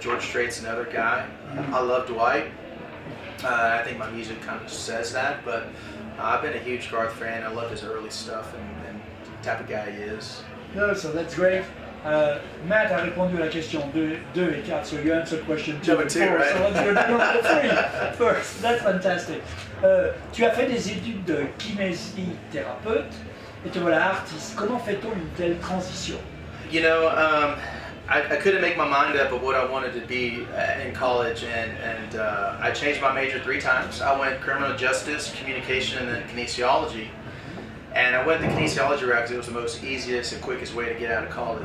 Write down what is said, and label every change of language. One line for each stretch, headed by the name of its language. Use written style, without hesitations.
English: George Strait's another guy. I love Dwight. I think my music kind of says that, but I've been a huge Garth fan. I love his early stuff and the type of guy he is. No, so that's great. Matt
French: a répondu à la question 2 et 4,
English: so you answered question 2 Number and 2, 4, right? so let's go to number 3 first. That's fantastic.
French: Tu as fait des études de kinésithérapeute et te voilà artiste. Comment fait-on une telle transition?
English: You know, I couldn't make my mind up of what I wanted to be in college, and I changed my major 3 times. I went criminal justice, communication, and then kinesiology. And I went the kinesiology route because it was the most easiest and quickest way to get out of college.